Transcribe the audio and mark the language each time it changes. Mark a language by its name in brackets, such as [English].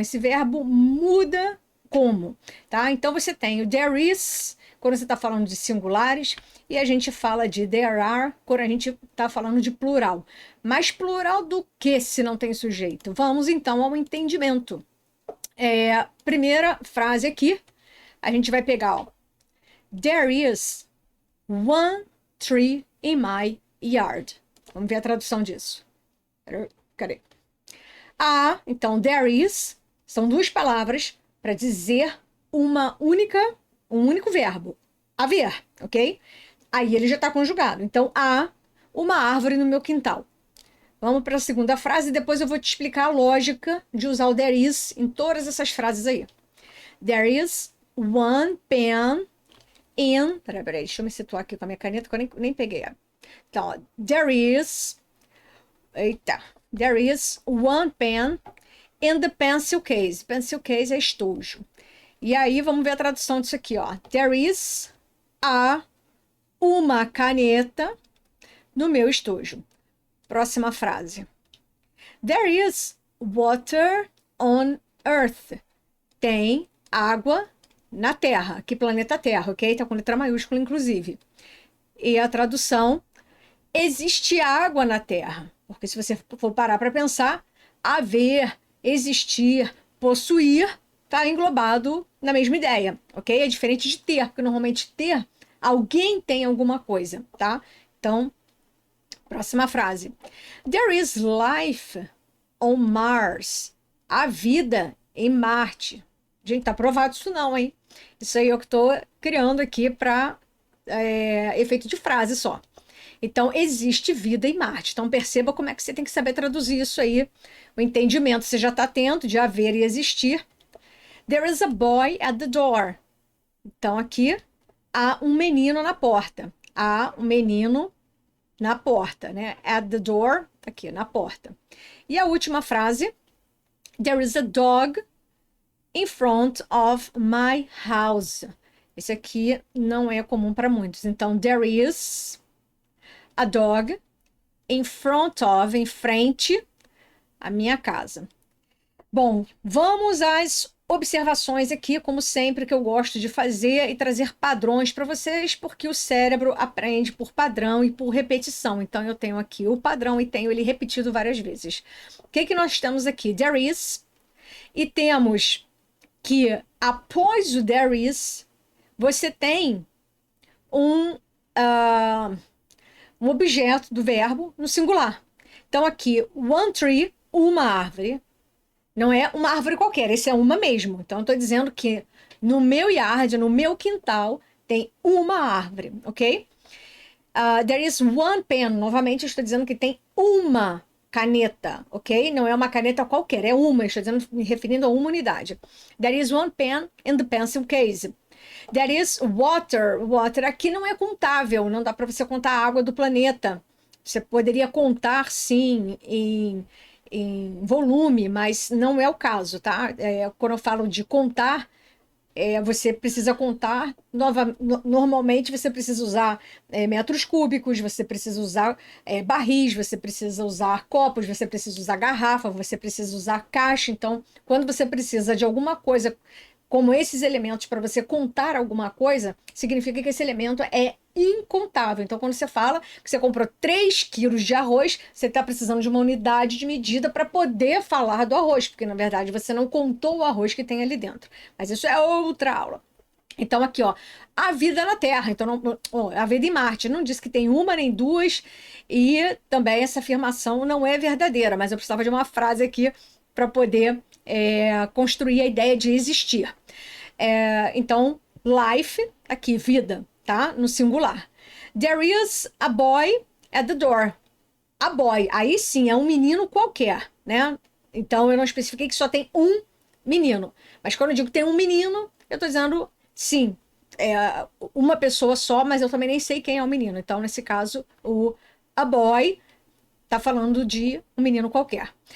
[Portuguese] Esse verbo muda como, tá? Então você tem o there is, quando você está falando de singulares, e a gente fala de there are, quando a gente está falando de plural. Mas plural do que se não tem sujeito? Vamos então ao entendimento. Primeira frase aqui, a gente vai pegar, ó. [English] There is one tree in my yard. [Portuguese] Vamos ver a tradução disso. Cadê? Então, there is, são duas palavras para dizer um único verbo, haver, ok? Aí ele já está conjugado. Então, há uma árvore no meu quintal. Vamos para a segunda frase e depois eu vou te explicar a lógica de usar o there is em todas essas frases aí. [English] There is one pen in... [Portuguese] Peraí, deixa eu me situar aqui com a minha caneta que eu nem peguei. Então, ó, there is... Eita. [English] There is one pen in the pencil case. [Portuguese] Pencil case é estojo. E aí, vamos ver a tradução disso aqui, ó. There is uma caneta no meu estojo. Próxima frase. [English] There is water on Earth. [Portuguese] Tem água na Terra. Que planeta Terra, ok? Tá com letra maiúscula, inclusive. E a tradução, existe água na Terra. Porque se você for parar para pensar, haver, existir, possuir, está englobado na mesma ideia, ok? É diferente de ter, porque normalmente ter, alguém tem alguma coisa, tá? Então, próxima frase. [English] There is life on Mars. [Portuguese] Há vida em Marte. Gente, tá provado isso não, hein? Isso aí eu que tô criando aqui para efeito de frase só. Então, existe vida em Marte. Então, perceba como é que você tem que saber traduzir isso aí. O entendimento você já está tendo de haver e existir. [English] There is a boy at the door. [Portuguese] Então, aqui há um menino na porta. Há um menino na porta, né? At the door, aqui, na porta. E a última frase. [English] There is a dog in front of my house. [Portuguese] Esse aqui não é comum para muitos. Então, [English] there is a dog in front of, [Portuguese] em frente à minha casa. Bom, vamos às observações aqui, como sempre, que eu gosto de fazer e trazer padrões para vocês, porque o cérebro aprende por padrão e por repetição. Então, eu tenho aqui o padrão e tenho ele repetido várias vezes. O que que nós temos aqui? There is. E temos que após o there is, você tem um objeto do verbo no singular. Então, aqui, one tree, uma árvore. Não é uma árvore qualquer, esse é uma mesmo. Então, eu estou dizendo que no meu yard, no meu quintal, tem uma árvore, ok? [English] There is one pen. [Portuguese] Novamente, eu estou dizendo que tem uma caneta, ok? Não é uma caneta qualquer, é uma. Estou dizendo, me referindo a uma unidade. [English] There is one pen in the pencil case. There is water. [Portuguese] Water aqui não é contável, não dá para você contar a água do planeta. Você poderia contar, sim, em volume, mas não é o caso, tá? Quando eu falo de contar, você precisa contar, normalmente você precisa usar metros cúbicos, você precisa usar barris, você precisa usar copos, você precisa usar garrafa, você precisa usar caixa. Então, quando você precisa de alguma coisa como esses elementos para você contar alguma coisa, significa que esse elemento é incontável. Então, quando você fala que você comprou 3 quilos de arroz, você está precisando de uma unidade de medida para poder falar do arroz, porque na verdade você não contou o arroz que tem ali dentro. Mas isso é outra aula. Então, aqui, ó, a vida na Terra, então a vida em Marte, não diz que tem uma nem duas, e também essa afirmação não é verdadeira, mas eu precisava de uma frase aqui para poder construir a ideia de existir. Então, life, aqui, vida, tá? No singular. [English] There is a boy at the door. [Portuguese] A boy, aí sim, é um menino qualquer, né? Então, eu não especifiquei que só tem um menino. Mas quando eu digo tem um menino, eu tô dizendo sim, é uma pessoa só, mas eu também nem sei quem é o menino. Então, nesse caso, a boy tá falando de um menino qualquer.